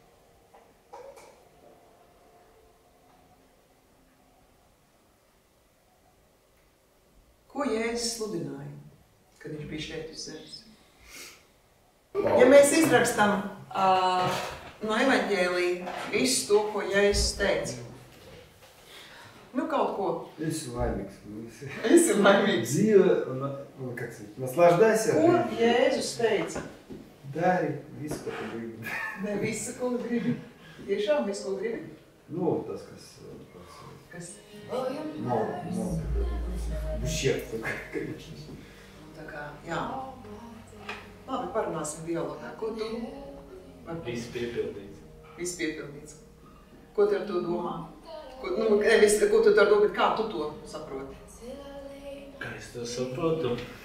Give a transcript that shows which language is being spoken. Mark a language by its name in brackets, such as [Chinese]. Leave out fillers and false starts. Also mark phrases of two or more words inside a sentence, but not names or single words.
[Latvian] Ko Jēzus sludināja, kad viņš bija šeit uz zemes? Ja mēs izrakstam no evaņģēlija visu to, ko Jēzus teica, nu kaut ko. Esi laimīgs. Esi laimīgs. Dzīve, un [Russian] как сказать, наслаждайся. [Latvian] Ko Jēzus teica? Dari visu, ko tu gribi. Ne visu, ko gribi. Tiešām visu, ko gribi? Nu, tas, kas... [Russian] Ущерб, конечно. [Latvian] Tā kā, jā. Labi, parunāsim dialogā. Ko tu? Viss piepildīts. Viss piepildīts. Ko tu ar to domā? Ko tu ar to, bet kā tu to saproti? Kā es to saprotu?